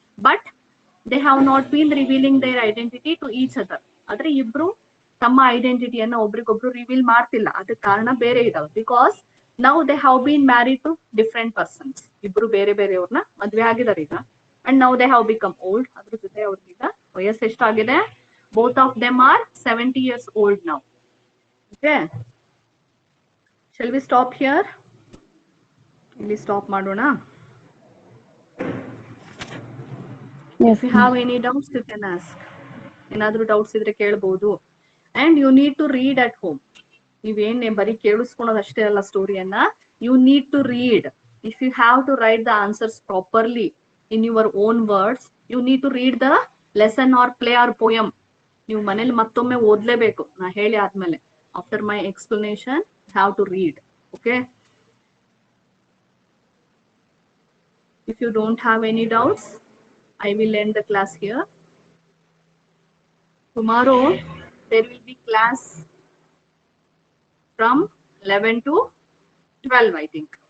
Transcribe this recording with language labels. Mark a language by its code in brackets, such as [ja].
[en] But they have not been revealing their identity to each other. [kn] ಆದ್ರೆ ಇಬ್ರು ತಮ್ಮ ಐಡೆಂಟಿಟಿಯನ್ನ ಒಬ್ರಿಗೊಬ್ರು ರಿವೀಲ್ ಮಾಡ್ತಿಲ್ಲ. ಅದಕ್ಕೆ ಕಾರಣ ಬೇರೆ ಇದಾವೆ. [en] Because now they have been married to different persons. [kn] ಇಬ್ರು ಬೇರೆ ಬೇರೆಯವ್ರನ್ನ ಮದ್ವೆ ಆಗಿದ್ದಾರೆ ಈಗ. [en] And now they have become old. [kn] ಅದ್ರ ಜೊತೆ ಅವ್ರಿಗೀಗ ವಯಸ್ಸು ಎಷ್ಟಾಗಿದೆ? [en] Both of them are 70 years old now. Okay. Shall we stop here? [kn] ಇಲ್ಲಿ stop ಮಾಡೋಣ. [en] If you have any doubts, you can ask. [kn] ಏನಾದ್ರೂ ಡೌಟ್ಸ್ ಇದ್ರೆ ಕೇಳಬಹುದು. [en] And you need to read at home. [kn] ನೀವೇನ್ ಬರೀ ಕೇಳಿಸ್ಕೊಳೋದು ಅಷ್ಟೇ ಅಲ್ಲ ಸ್ಟೋರಿಯನ್ನ. [en] You need to read. If you have to write the answers properly in your own words, you need to read the lesson or play or poem. [kn] ನೀವು ಮನೇಲಿ ಮತ್ತೊಮ್ಮೆ ಓದ್ಲೇಬೇಕು. ನಾ ಹೇಳಿ ಆದ್ಮೇಲೆ, [en] After my explanation, have to read. Okay. If you don't have any doubts, I will end the class here. Tomorrow there will be class from 11 to 12, I think.